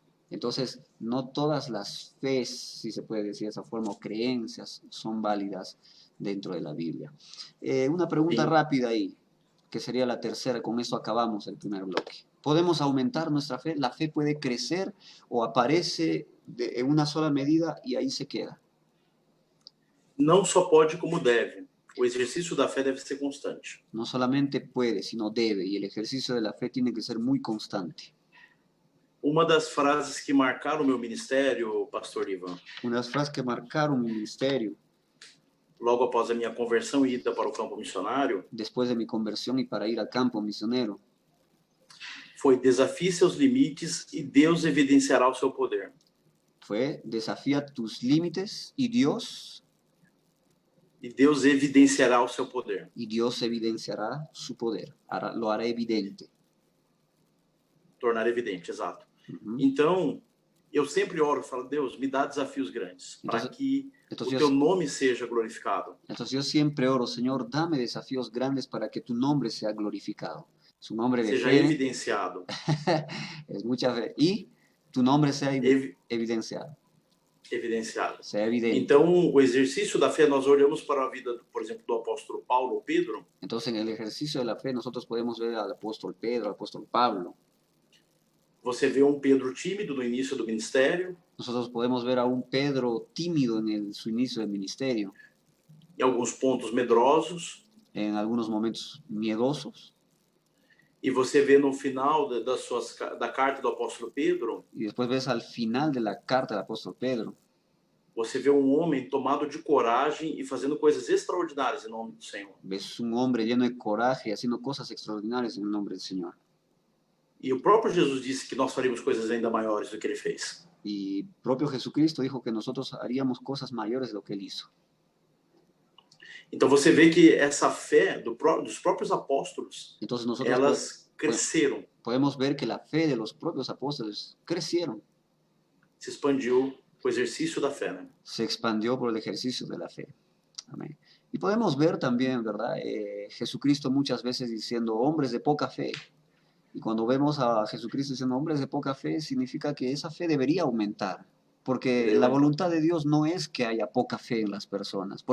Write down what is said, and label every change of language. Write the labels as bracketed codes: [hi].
[es] Entonces, no todas las fes, si se puede decir de esa forma, o creencias son válidas dentro de la Biblia. Una pregunta [pt] Sim. [es] rápida ahí, que sería la tercera, con eso acabamos el primer bloque. ¿Podemos aumentar nuestra fe? ¿La fe puede crecer o aparece en una sola medida y ahí se queda? [pt] Não só pode, como deve. O exercício da fé deve ser constante. [es] No solamente puede, sino debe, y el ejercicio de la fe tiene que ser muy constante. [pt] Uma das frases que marcaram o meu ministério, pastor Ivan, [es] Una de las frases que marcaron mi ministerio [pt] logo após a minha conversão e ida para o campo missionário, [es] después de mi conversión y para ir al campo misionero [pt] foi: desafie seus limites e Deus evidenciará o seu poder. [es] fue: desafía tus límites [pt] E Deus evidenciará o seu poder. [es] y Dios evidenciará su poder, lo hará evidente. [pt] Tornar evidente, exato. Ujú. Então, eu sempre oro e falo: Deus, me dá desafios grandes para que o [es] Entonces, [pt] teu nome seja glorificado. [es] entonces yo siempre oro, Señor, dame desafíos grandes para que tu nombre sea glorificado. Su nombre de [pt] Seja [es] fe [pt] evidenciado. [es] es mucha fe. Y tu nombre sea Evi- [pt] evidenciado, evidenciado. [es] sea evidente. [pt] Então, o exercício da fé, nós olhamos para a vida, por exemplo, do apóstolo Paulo ou Pedro. [es] Entonces, en el ejercicio de la fe, nosotros podemos ver al apóstol Pedro, al apóstol Pablo. [pt] Você vê um Pedro tímido no início do ministério, [es] Nosotros podemos ver a un Pedro tímido en su inicio del ministerio, [pt] em alguns pontos medrosos, [es] en algunos momentos miedosos, [pt] e você vê no final da carta do apóstolo Pedro, [es] y después ves al final de la carta del apóstol Pedro, [pt] você vê um homem tomado de coragem e fazendo coisas extraordinárias em nome do Senhor. [es] ves un hombre lleno de coraje haciendo cosas extraordinarias en el nombre del Señor. [pt] E o próprio Jesus disse que nós faríamos coisas ainda maiores do que ele fez. [es] Y propio Jesucristo dijo que nosotros haríamos cosas mayores de lo que él hizo. [pt] Então você vê que essa fé dos próprios apóstolos, [es] Entonces nosotros [pt] elas cresceram, [es] podemos ver que la fe de los propios apóstoles crecieron, [pt] se expandiu com o exercício da fé, né? [es] se expandió por el ejercicio de la fe. Amén. Y podemos ver también, ¿verdad? Jesucristo muchas veces diciendo hombres de poca fe. Y cuando vemos a Jesucristo diciendo hombres de poca fe, significa que esa fe debería aumentar. Porque la voluntad de Dios no es que haya poca fe en las personas.